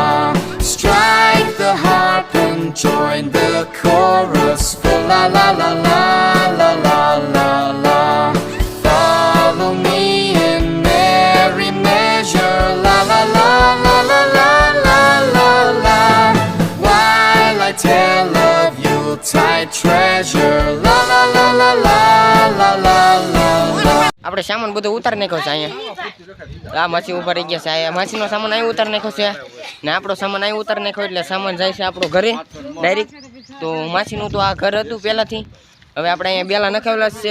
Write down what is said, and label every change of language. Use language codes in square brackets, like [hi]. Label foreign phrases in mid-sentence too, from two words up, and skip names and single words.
[en] Strike the harp and join the chorus, la la la la la la la la. Follow me in merry measure, la la la la la la. Tale of Yuletide treasure, la la la la la la la la. [gu] આપણે સામાન બધું ઉતારી નાખ્યો છે અહીંયા. આ માછી ઉભા રહી ગયા છે. અહીંયા માછીનો સામાન અહીં ઉતારી નાખ્યો છે ને આપણો સામાન અહીં ઉતારી નાખ્યો એટલે સામાન જાય છે આપણો ઘરે ડાયરેક્ટ. તો માછીનું તો આ ઘર હતું પહેલાંથી. હવે આપણે અહીંયા બેલા નખાવેલા છે.